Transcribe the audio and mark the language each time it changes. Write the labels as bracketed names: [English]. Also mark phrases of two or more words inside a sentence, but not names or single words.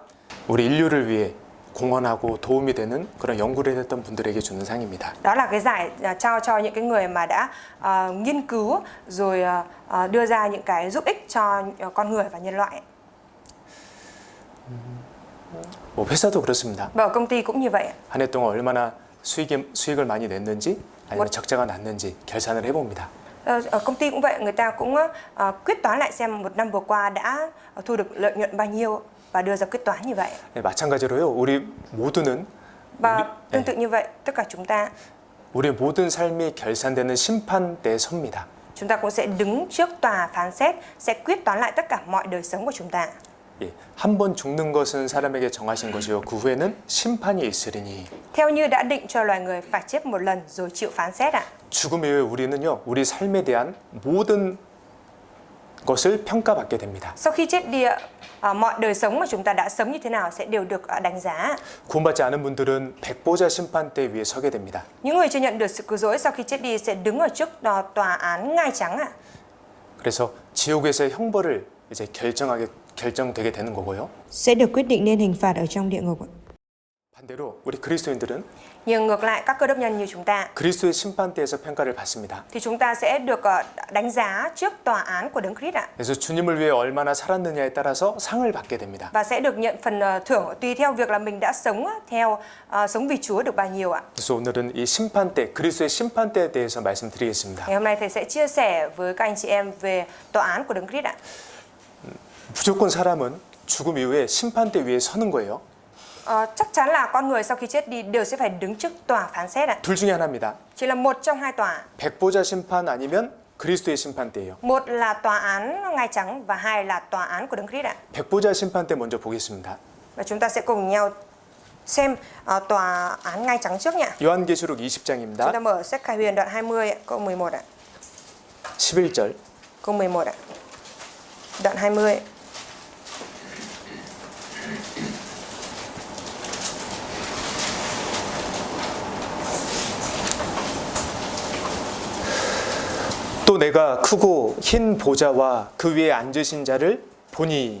[Korean] 우리 인류를 위해 공헌하고 도움이 되는 그런 연구를 했던 분들에게 주는 상입니다. [Vietnamese] Đó là cái giải trao cho những cái người mà đã nghiên cứu rồi đưa ra những cái giúp ích cho con người và nhân loại. [Korean] 뭐 회사도 그렇습니다. [Vietnamese] Và ở công ty cũng như vậy. [Korean] 한 해 동안 얼마나 수익을 많이 냈는지 아니면 적자가 났는지 결산을 해봅니다. [Vietnamese] Ở công ty cũng vậy, người ta cũng quyết toán lại xem một năm vừa qua đã thu được lợi nhuận bao nhiêu và đưa ra quyết toán như vậy. [Korean] 네, 마찬가지로요. 우리 모두는 [Vietnamese] Và tương tự như vậy, tất cả chúng ta [Korean] 우리의 모든 삶이 결산되는 심판대에 섭니다. [Vietnamese] Chúng ta cũng sẽ đứng trước tòa phán xét, sẽ quyết toán lại tất cả mọi đời sống của chúng ta. [Korean] 예, 한 번 죽는 것은 사람에게 정하신 것이요 그 후에는 심판이 있으리니. [Vietnamese] Theo như đã định cho loài người phải chết một lần rồi chịu phán xét ạ. [Korean] 죽음 이후에 우리는요 우리 삶에 대한 모든 것을 평가받게 됩니다. [Vietnamese] Sau khi chết đi, mọi đời sống mà chúng ta đã sống như thế nào sẽ đều được đánh giá. [Korean] 구원받지 않은 분들은 백보자 심판대 위에 서게 됩니다. [Vietnamese] Những người chưa nhận được sự cứu rỗi sau khi chết đi sẽ đứng ở trước tòa án ngai trắng ạ. [Korean] 그래서 지옥에서의 형벌을 이제 결정되게 되는 거고요. [Vietnamese] sẽ được quyết định nên hình phạt ở trong địa ngục. [Korean] 반대로 우리 그리스도인들은 [Vietnamese] Nhưng ngược lại các cơ đốc nhân như chúng ta [Korean] 그리스도의 심판대에서 평가를 받습니다. [Vietnamese] thì chúng ta sẽ được đánh giá trước tòa án của Đấng Christ ạ. [Korean] 그래서 주님을 위해 얼마나 살았느냐에 따라서 상을 받게 됩니다. [Vietnamese] Và sẽ được nhận phần thưởng tùy theo việc là mình đã sống sống vì Chúa được bao nhiêu ạ. [Korean] 그래서 오늘은 이 심판대, 그리스도의 심판대에 대해서 말씀드리겠습니다. [Vietnamese] Ngày hôm nay thầy sẽ chia sẻ với các anh chị em về tòa án của Đấng Christ ạ. [Korean] 무조건 사람은 죽음 이후에 심판대 위에 서는 거예요. [Vietnamese] Chắc chắn là con người sau khi chết đi đều sẽ phải đứng trước tòa phán xét ạ. [Korean] 둘 중에 하나입니다. [Vietnamese] Chỉ là một trong hai tòa. [Korean] 백보자 심판 아니면 그리스도의 심판대예요. [Vietnamese] Một là tòa án ngai trắng và hai là tòa án của Đấng Christ ạ. [Korean] 백보자 심판대 먼저 보겠습니다. [Vietnamese] Và chúng ta sẽ cùng nhau xem tòa án ngai trắng trước nhỉ. [Korean] 요한계시록 [Vietnamese] Chúng [Korean] 20장입니다. [Vietnamese] ta mở sách Khải Huyền đoạn 20 câu 11 ạ. [Korean] 11절. [Vietnamese] Câu 11 ạ. Đoạn 20. [Korean] 또 내가 크고 흰 보좌와 그 위에 앉으신 자를 보니.